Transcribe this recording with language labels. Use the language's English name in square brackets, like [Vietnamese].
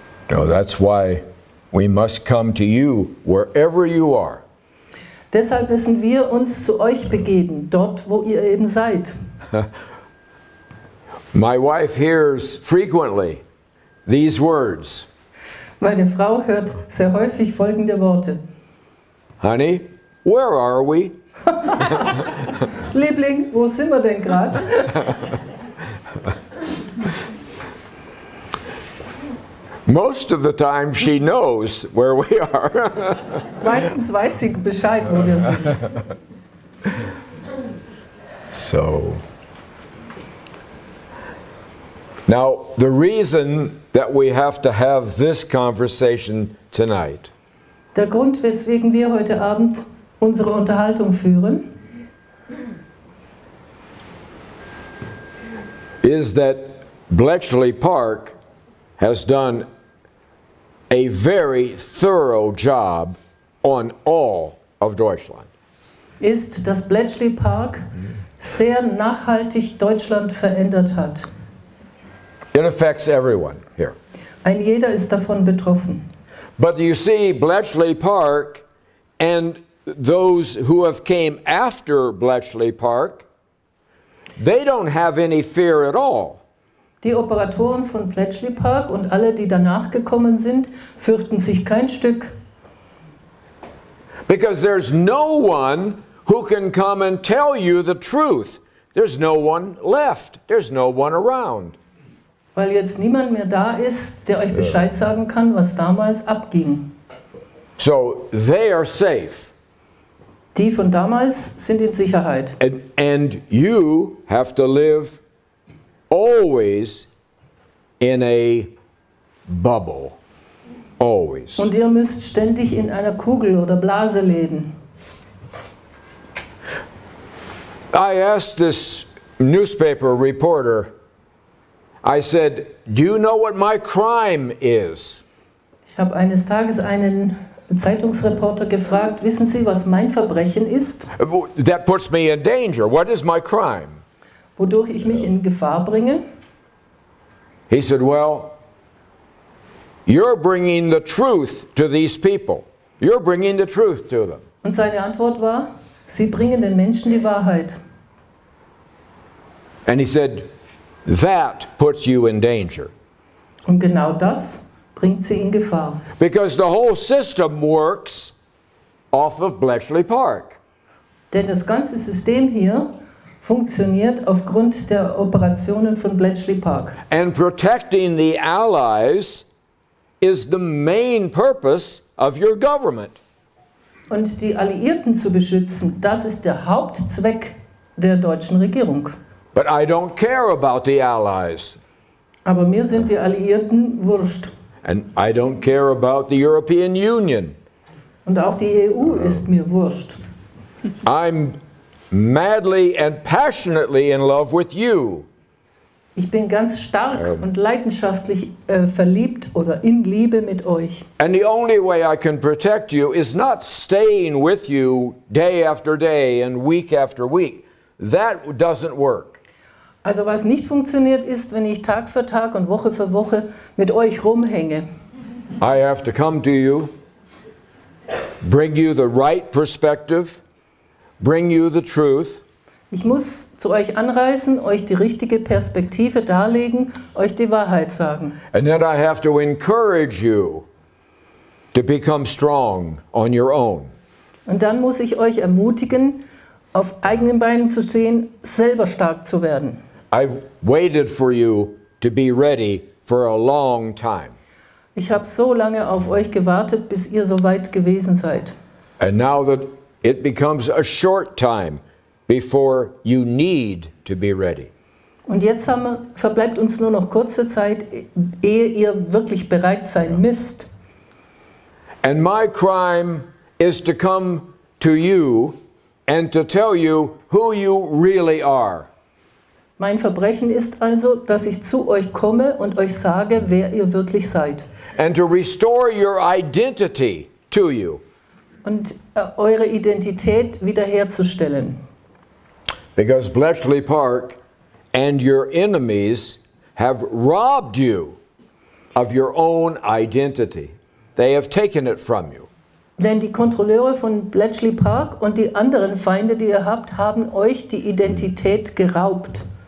[English] No, that's why we must come to you wherever you are. [German] Deshalb müssen wir uns zu euch begeben, dort, wo ihr eben seid. [English] My wife hears frequently these words. [German] Meine Frau hört sehr häufig folgende Worte. [English] Honey, where are we? [German] Liebling, wo sind wir denn gerade? [English] Most of the time she knows where we are. [German] Meistens weiß sie Bescheid, wo wir sind. [English] So, now the reason that we have to have this conversation tonight [German] Der Grund, weswegen wir heute Abend unsere Unterhaltung führen, [English] is that Bletchley Park has done a very thorough job on all of Deutschland. [German] ist, dass Bletchley Park sehr nachhaltig Deutschland verändert hat. [English] It affects everyone here. [German] Ein jeder ist davon betroffen. [English] But you see, Bletchley Park and those who have came after Bletchley Park, they don't have any fear at all. [German] Die Operatoren von Bletchley Park und alle, die danach gekommen sind, fürchten sich kein Stück. [English] Because there's no one who can come and tell you the truth. There's no one left. There's no one around. [German] Weil jetzt niemand mehr da ist, der euch Bescheid sagen kann, was damals abging. [English] So they are safe. [German] Die von damals sind in Sicherheit. [English] And you have to live always in a bubble. Always. [German] Und ihr müsst ständig in einer Kugel oder Blase leben. [English] I asked this newspaper reporter, I said, do you know what my crime is? [German] Ich habe eines Tages einen Zeitungsreporter gefragt, wissen Sie, was mein Verbrechen ist? [English] That puts me in danger. What is my crime? [German] Wodurch ich mich in Gefahr bringe? [English] He said, well, you're bringing the truth to these people. You're bringing the truth to them. [German] Und seine Antwort war, Sie bringen den Menschen die Wahrheit. [English] And he said, that puts you in danger. [German] Und genau das bringt sie in Gefahr. [English] Because the whole system works off of Bletchley Park. [German] Denn das ganze System hier funktioniert aufgrund der Operationen von Bletchley Park. [English] And protecting the Allies is the main purpose of your government. [German] Und die Alliierten zu beschützen, das ist der Hauptzweck der deutschen Regierung. [English] But I don't care about the Allies. [German] Aber mir sind die Alliierten wurscht. [English] And I don't care about the European Union. [German] Und auch die EU ist mir wurscht. [English] I'm madly and passionately in love with you. [German] Ich bin ganz stark und leidenschaftlich verliebt oder in Liebe mit euch. [English] And the only way I can protect you is not staying with you day after day and week after week. That doesn't work. [German] Also was nicht funktioniert ist, wenn ich Tag für Tag und Woche für Woche mit euch rumhänge. [English] I have to come to you, bring you the right perspective, bring you the truth. [German] Ich muss zu euch anreisen, euch die richtige Perspektive darlegen, euch die Wahrheit sagen. [English] And then I have to encourage you to become strong on your own. [German] Und dann muss ich euch ermutigen, auf eigenen Beinen zu stehen, selber stark zu werden. [English] I've waited for you to be ready for a long time. [German] Ich habe so lange auf euch gewartet, bis ihr so weit gewesen seid. [English] And now that it becomes a short time before you need to be ready. [German] Und jetzt verbleibt uns nur noch kurze Zeit, ehe ihr wirklich bereit sein müsst. [English] And my crime is to come to you and to tell you who you really are. [German] Mein Verbrechen ist also, dass ich zu euch komme und euch sage, wer ihr wirklich seid. [English] And to restore your identity to you. [German] Und eure Identität wiederherzustellen. [English] Because Bletchley Park and your enemies have robbed you of your own identity. They have taken it from you. [German] Denn die Kontrolleure von Bletchley Park und die anderen Feinde, die ihr habt, haben euch die Identität geraubt.